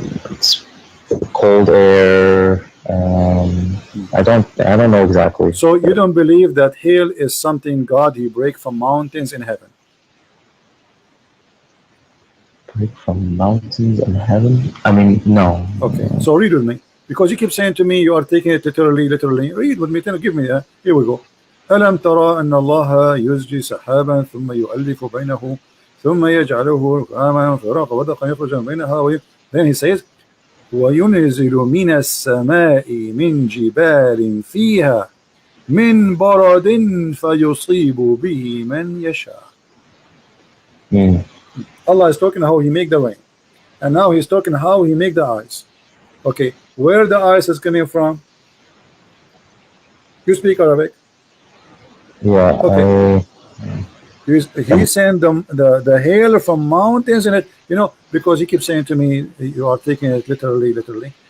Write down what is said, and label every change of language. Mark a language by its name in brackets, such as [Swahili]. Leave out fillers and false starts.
[English] It's cold air. I don't know exactly. So you don't believe that hail is something God He break from mountains in heaven? Break from mountains in heaven? I mean, no. Okay. So read with me, because you keep saying to me you are taking it literally. Read with me. Give me that. Here we go. [Arabic] ألم ترى أن الله يزجي سحابا ثم يؤلف بينه ثم يجعله ركاما فراق ودقا يخرج من بينها. [English] Then he says [Arabic] وينزل من السماء من جبال فيها من برد فيصيب به من يشاء. [English] Allah is talking how He make the rain, and now He's talking how He make the ice. Okay, where the ice is coming from? You speak Arabic? Yeah. Okay. He sent the hail from mountains, and it, because he keeps saying to me you are taking it literally.